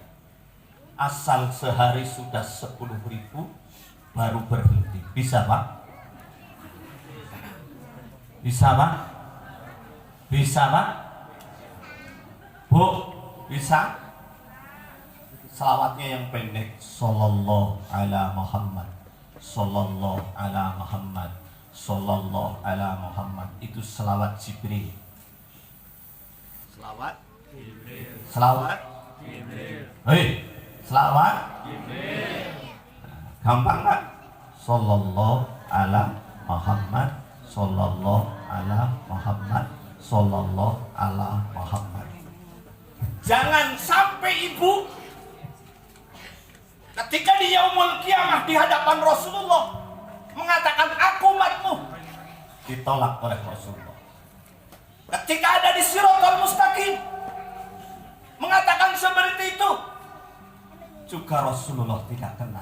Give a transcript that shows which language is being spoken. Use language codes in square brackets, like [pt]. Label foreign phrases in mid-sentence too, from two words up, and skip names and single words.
[id] Asal sehari sudah 10.000 baru berhenti. Bisa Pak? Bisa Pak? Bisa Pak? Bu, bisa? Selawatnya yang pendek. [ar] صلى الله على محمد، صلى الله على محمد، صلى الله على محمد. [id] Itu selawat Jibril. Selawat Jibril. Selawat Jibril. Hei, selawat Jibril. Gampang kan? [ar] صلى الله على محمد، صلى الله على محمد، صلى الله على محمد. [id] Jangan sampai ibu ketika di [ar] يوم القيامة [id] di hadapan Rasulullah mengatakan aku umatmu, ditolak oleh Rasulullah. Ketika ada di [ar] الصراط المستقيم [id] mengatakan seperti itu, juga Rasulullah tidak kenal.